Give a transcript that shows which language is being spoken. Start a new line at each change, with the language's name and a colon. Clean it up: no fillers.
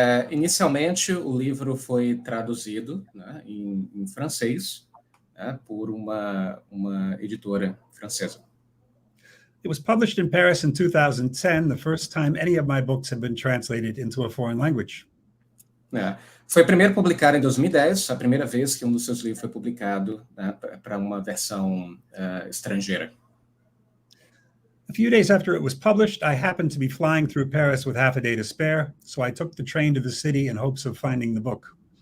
Portuguese: Inicialmente, o livro foi traduzido, né, em francês, né, por uma editora francesa.
English: It was published in Paris in 2010, the first time any of my books had been translated into a foreign language.
Portuguese: Foi primeiro publicado em 2010, a primeira vez que um dos seus livros foi publicado, né, para uma versão estrangeira.
English: A few days after it was published, I happened to be flying through Paris with half a day to spare, so I took the train to the city in hopes of finding the book.